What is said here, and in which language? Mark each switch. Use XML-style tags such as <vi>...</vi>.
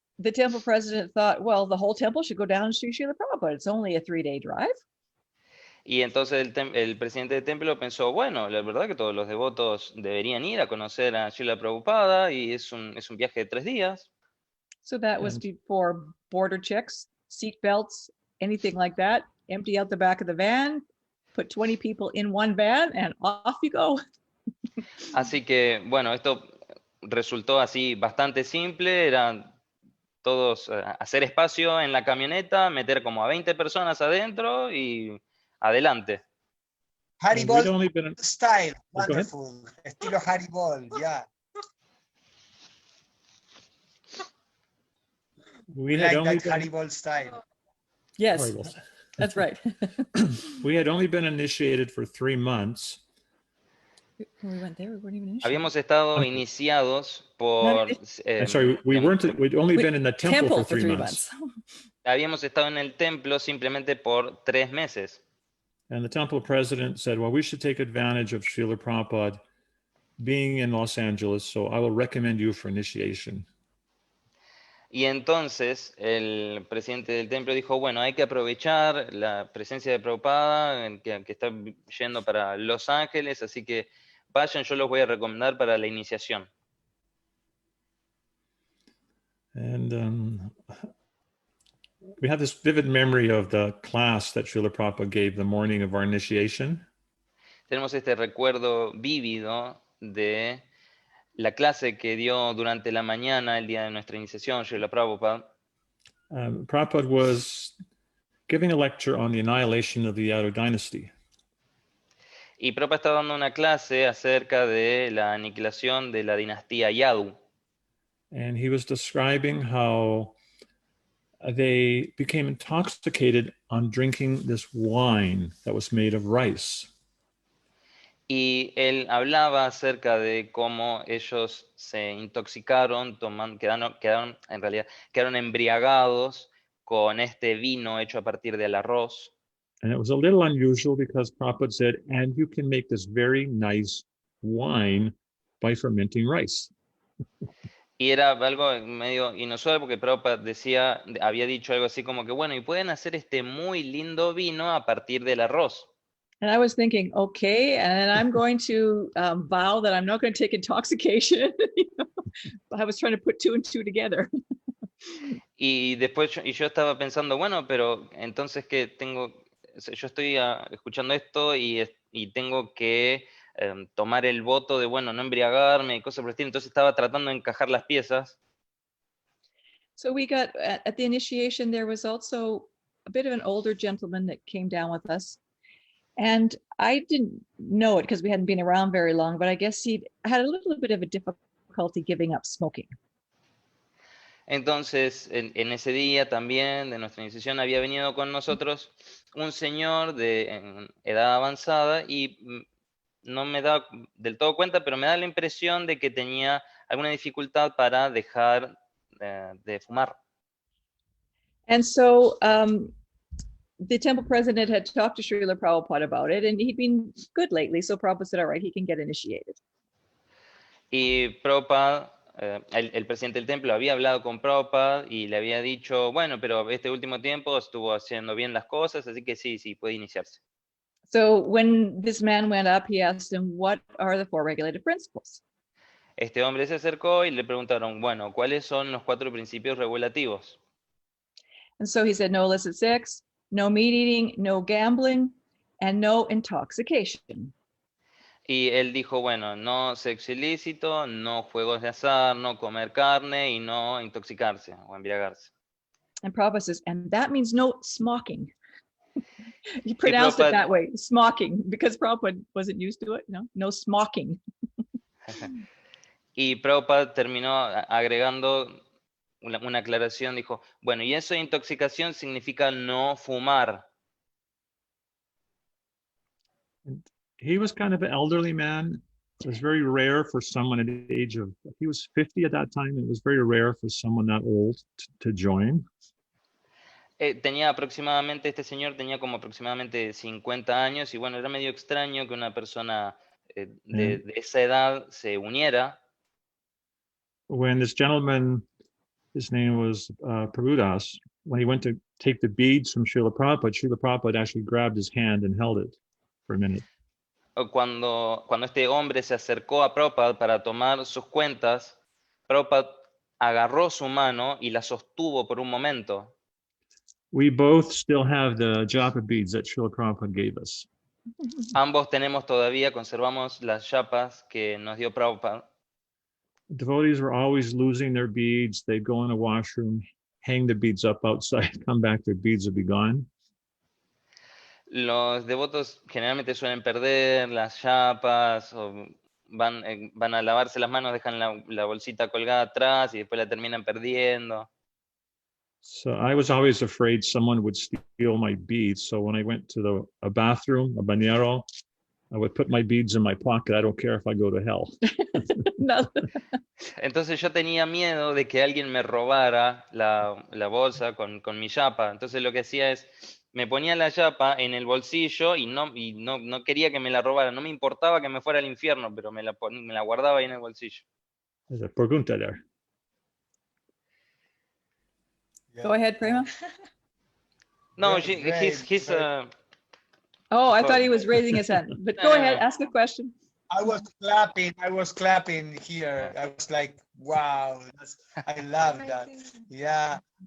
<en>the temple president thought, well, the whole temple should go down and see Srila Prabhupada. It's only a 3-day drive.</en> <es>Y entonces el presidente del templo pensó, bueno, la verdad que todos los devotos deberían ir a conocer a Srila Prabhupada y es un viaje de 3 días.</es> <en>So that was before border checks, seat belts, anything like that. Empty out the back of the van, put 20 people in one van, and off you go.</en> <es>Así que, bueno, esto resultó así bastante simple, eran todos hacer espacio en la camioneta, meter como a 20 personas adentro y adelante.</es> <en>Haribol style, wonderful.</en> <es>Estilo Haribol,</es> <en>yeah. We like had only that been, Haribol style. Yes, Horrible. that's right. We had only been initiated for 3 months. When we went there, we weren't even initiated.</en> <es>Habíamos estado iniciados por...</es> <en>I'm sorry, we'd only been in the temple for 3 months.</en> <es>Habíamos estado en el templo simplemente por 3 meses.</es> <en>And the temple president said, well, we should take advantage of Srila Prabhupada being in Los Angeles, so I will recommend you for initiation.</en> <es>Y entonces el presidente del templo dijo, bueno, hay que aprovechar la presencia de Prabhupada, que está yendo para Los Ángeles, así que vayan, yo los voy a recomendar para la iniciación.</es> <en>And we have this vivid memory of the class that Srila Prabhupada gave the morning of our initiation.</en> <es>Tenemos este recuerdo vívido de la clase que dio durante la mañana, el día de nuestra iniciación, Srila Prabhupada.</es> <en>Prabhupada was giving a lecture on the annihilation of the Yadu dynasty.</en> <es>Y Prabhupada está dando una clase acerca de la aniquilación de la dinastía Yadu.</es> <en>And he was describing how they became intoxicated on drinking this wine that was made of rice.</en> <es>Y él hablaba acerca de cómo ellos se intoxicaron, quedaron embriagados con este vino hecho a partir del arroz.</es> <en>And it was a little unusual because Prabhupada said, and you can make this very nice wine by fermenting rice.</en> <es>Y era algo medio inusual porque Prabhupada había dicho algo así como que, bueno, y pueden hacer este muy lindo vino a partir del arroz.</es> <en>And I was thinking, okay, and I'm going to vow that I'm not going to take intoxication. I was trying to put 2 and 2 together.</en> <es>Y después yo estaba pensando, bueno, pero entonces que yo estoy escuchando esto y tengo que tomar el voto de, bueno, no embriagarme y cosas por el estilo. Entonces estaba tratando de encajar las piezas.</es> <en>So we got, at the initiation, there was also a bit of an older gentleman that came down with us. And I didn't know it because we hadn't been around very long, but I guess he had a little bit of a difficulty giving up smoking.</en> <es>Entonces, en ese día también de nuestra iniciación había venido con nosotros un señor de edad avanzada y no me da del todo cuenta, pero me da la impresión de que tenía alguna dificultad para dejar de fumar.</es> <en>And so the temple president had talked to Srila Prabhupada about it, and he'd been good lately, so Prabhupada said, all right, he can get initiated.</en> <es>Y Prabhupada, el presidente del templo había hablado con Prabhupada y le había dicho, bueno, pero este último tiempo estuvo haciendo bien las cosas, así que sí, puede iniciarse.</es> <en>So when this man went up, he asked him, what are the 4 regulative principles?</en> <es>Este hombre se acercó y le preguntaron, bueno, ¿cuáles son los 4 principios regulativos?</es> <en>And so he said, no illicit sex, no meat eating, no gambling, and no intoxication.</en> <es>Y él dijo, bueno, no sexo ilícito, no juegos de azar, no comer carne y no intoxicarse o embriagarse.</es> <en>And Prabhupada says, and that means no smoking. You pronounced it Prabhupada, that way, smocking, because Prabhupada wasn't used to it. No smocking.</en> <es>y Prabhupada terminó agregando una aclaración, dijo, bueno, y eso de intoxicación significa no fumar.</es> <en>He was kind of an elderly man. It was very rare for someone at the age of, he was 50 at that time. It was very rare for someone that old to join.</en> <es>Este señor tenía como aproximadamente 50 años y bueno, era medio extraño que una persona de esa edad se uniera.</es> <en>When this gentleman, his name was Prabhudas, when he went to take the beads from Srila Prabhupada actually grabbed his hand and held it for a minute.</en> <es>Cuando este hombre se acercó a Prabhupada para tomar sus cuentas, Prabhupada agarró su mano y la sostuvo por un momento.</es> <en>We both still have the japa beads that Srila Prabhupada gave us.</en> <es>Ambos conservamos las chapas que nos dio Prabhupada.</es> <en>Devotees were always losing their beads. They'd go in a washroom, hang the beads up outside, come back, their beads would be gone.</en> <es>Los devotos generalmente suelen perder las chapas o van a lavarse las manos, dejan la bolsita colgada atrás y después la terminan perdiendo.</es> <en>So I was always afraid someone would steal my beads. So when I went to a bathroom, a bañero, I would put my beads in my pocket. I don't care if I go to hell. No.</en> <es>Entonces yo tenía miedo de que alguien me robara la bolsa con mi chapa. Entonces lo que hacía es, me ponía la chapa en el bolsillo y no quería que me la robaran. No me importaba que me fuera al infierno, pero me la guardaba ahí en el bolsillo.</es> <en>There's a pregunta there. Go ahead, Prema. No, he's Oh, I thought he was raising his hand. But go ahead, ask a question. I was clapping here. I was like, wow, I love that. Yeah.</en>